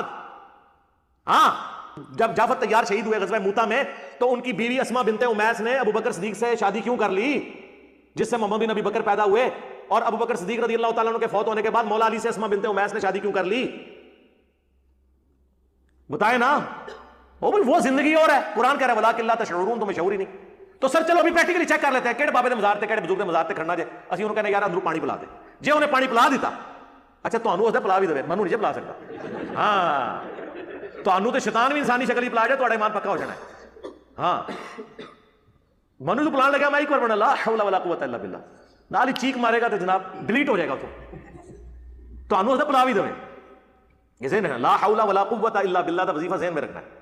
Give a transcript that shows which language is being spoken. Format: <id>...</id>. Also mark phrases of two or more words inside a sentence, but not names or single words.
<ur>ہاں، جب جعفر طیار شہید ہوئے غزوہ موتا میں تو ان کی بیوی اسما بنت امیس نے ابو بکر صدیق سے شادی کیوں کر لی، جس سے محمد بن ابی بکر پیدا ہوئے؟ اور ابو بکر صدیق</ur> <ar>رضی اللہ تعالیٰ عنہ</ar> <ur>کے فوت ہونے کے بعد مولا علی سے اسما بنت امیس نے شادی کیوں کر لی؟ بتائیں نا، وہ زندگی اور ہے۔ قرآن کہہ رہا ہے</ur> <ar>وَلَٰكِن لَا تَشْعُرُونَ،</ar> <ur>تمہیں شعور ہی نہیں۔ تو سر چلو ابھی پریکٹیکلی چیک کر لیتے ہیں</ur> <pa>کہڑے بابے دے مزار تے کہڑے بزرگ دے مزار تے کھڑنا جے، اسی انہوں کہنے یار اندروں پانی پلا دے، جے انہیں پانی پلا دیتا، اچھا تانوں اس نے پلا بھی دے، منوں نہیں جے پلا سکتا۔ ہاں، تانوں تے شیطان بھی انسانی شکل ہی پلا جائے، تہاڈا ایمان پکا ہو جانا ہے۔ ہاں، منوں تو پلان لگا میں ایک بار بنا</pa> <ar>لا حول ولا قوت الا باللہ،</ar> <pa>نال ہی چیخ مارے گا تو جناب ڈیلیٹ ہو جائے گا تو تانوں اس نے پلا بھی دے۔</pa> <ur>یہ ذہن ہے</ur> <ar>لا حول ولا قوت الا باللہ</ar> <ur>کا وظیفہ ذہن میں رکھنا ہے۔</ur>